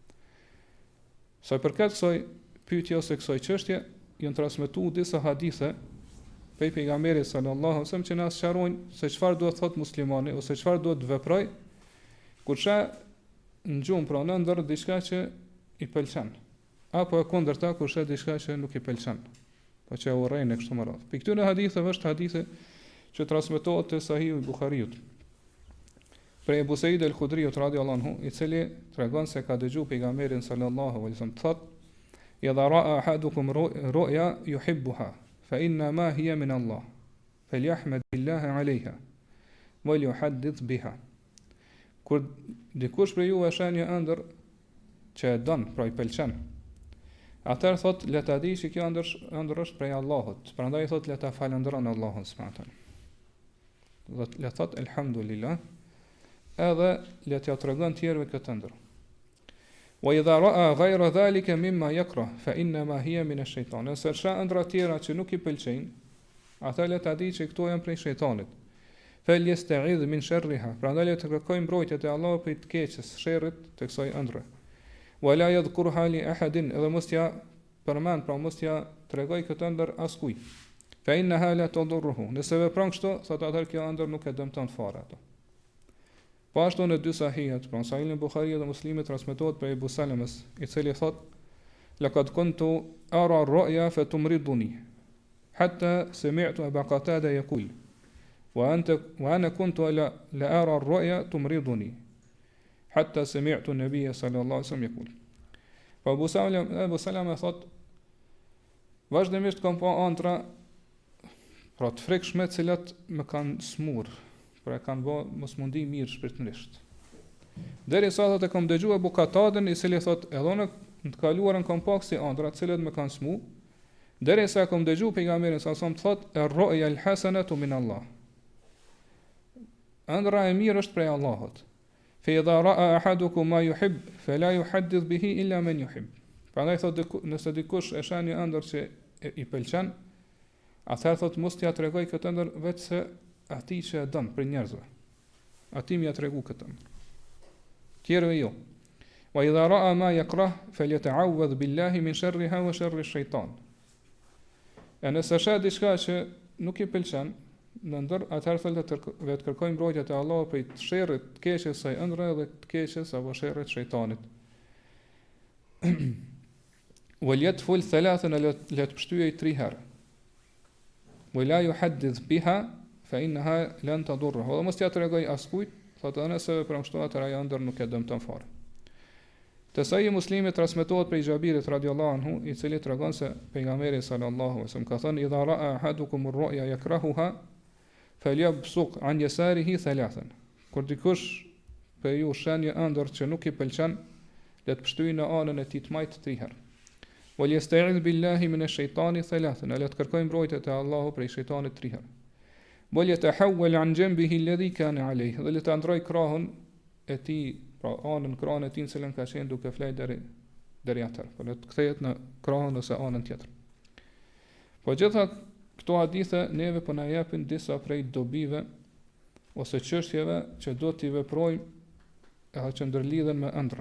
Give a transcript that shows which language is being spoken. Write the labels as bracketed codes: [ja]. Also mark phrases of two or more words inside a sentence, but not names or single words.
[sq] Sa i përket kësaj pyetje ose kësaj çështje, janë transmetuar disa hadithe prej pejgamberit [ar] صلى الله عليه وسلم [sq] që na sqarojnë se çfarë duhet thot muslimani ose çfarë duhet veproj kur sheh në gjumë pra në ndër diçka që i pëlqen, apo e kundërta kur sheh diçka që nuk i pëlqen, po që e urrejnë kështu më radh. Për këtyre haditheve është hadithe që transmetohet te Sahihu i Buhariut. Prej Abu Sa'id al-Khudriut [ar] رضي الله عنه, [sq] i cili tregon se ka dëgjuar pejgamberin [ar] صلى الله عليه وسلم [sq] thot: [ar] "إذا رأى أحدكم رؤيا يحبها فإنما هي من الله فليحمد بالله عليها وليحدث بها." [sq] Kur dikush prej juve sheh një ëndër që e don, pra i pëlqen, atëherë thot le ta di që kjo ëndër është prej Allahut, prandaj thot le ta falënderon Allahun [ar] سبحانه وتعالى. [sq] Le thot elhamdulillah, edhe le t'ja tregon tjerëve këtë ëndër. [ar] وإذا رأى غير ذلك مما يكره فإنما هي من الشيطان. [sq] Nëse ka ëndra tjera që nuk i pëlqejnë, ata le ta di që këto janë prej shejtanit. [ar] فليستعذ من شرها. [sq] Prandaj le të kërkojmë mbrojtje te Allahu prej të keqes, sherrit të kësaj ëndre. [ar] ولا يذكرها لأحد, [sq] edhe mos ja përmend, pra mos ja tregoj këtë ëndër askujt. [ar] فإنها لا تضره. [sq] Nëse vepron kështu, thotë atë kjo ëndër nuk e dëmton fare ato. Po ashtu në dy sahihet, pra Sahihun Buhariut dhe Muslimit transmetohet prej Abu Salamës, i cili thotë: [ar] "لقد كنت أرى الرؤيا فتمرضني حتى سمعت أبا قتادة يقول وأنا كنت لا أرى الرؤيا تمرضني حتى سمعت النبي صلى الله عليه وسلم يقول." [sq] Po Abu Salama thotë: "Vazhdimisht kam pa ëndra, pra të frikshme, të cilat më kanë smur, pra kanë bë mos mundi mirë shpirtërisht. Derisa thotë kam dëgjuar Abu Qatadën, i cili thotë edhe në të kaluarën kam pak si ëndra të cilat më kanë smu, derisa kam dëgjuar pejgamberin sa sa thotë [ar] الرؤيا الحسنة من الله. [sq] Ëndra e mirë është prej Allahut. [ar] فإذا رأى أحدكم ما يحب فلا يحدث به إلا من يحب." [sq] Prandaj thotë nëse dikush e shani ëndër që i pëlqen, atëherë thotë mos t'ja tregoj këtë ëndër vetë se atij që e don për njerëzve. Atij më ja tregu këtë. Tjerëve jo. [ar] وإذا رأى ما يكره فليتعوذ بالله من شرها وشر الشيطان. [sq] E nëse sheh diçka që nuk i pëlqen, në ndër atëherë thotë vetë kërkojmë mbrojtje te Allahu prej sherrit të keqes së ëndrrave dhe të keqes apo sherrit të shejtanit. [ar] وليتفل ثلاثا, [sq] le të pshtyej 3 herë. [ar] ولا يحدث بها فإنها لن تضره. [sq] Dhe mos t'ja tregoj askujt, thotë nëse vepron kështu atëra ja ëndër nuk e dëmton fare. Te Sahih Muslimit transmetohet prej Xhabirit [ar] رضي الله عنه, [sq] i cili tregon se pejgamberi [ar] صلى الله عليه وسلم [sq] ka thënë: [ar] "إذا رأى أحدكم الرؤيا يكرهها فليبصق عن يساره ثلاثا." [sq] Kur dikush për ju shen një ëndër që nuk i pëlqen, le të pshtyjë në anën e tij të majt 3 herë. [ar] وليستعذ بالله من الشيطان ثلاثا. [sq] Le të kërkojë mbrojtje te Allahu prej shejtanit 3 herë. [ar] وليتحول عن جنبه الذي كان عليه. [sq] Dhe le të ndroj krahun e tij, pra anën krahun e tij që ka qenë duke flajë deri atë. Po le të kthehet në krahun ose anën tjetër. Po gjitha këto hadithe neve po na japin disa prej dobive ose çështjeve që do t'i veprojmë edhe që ndërlidhen me ëndra.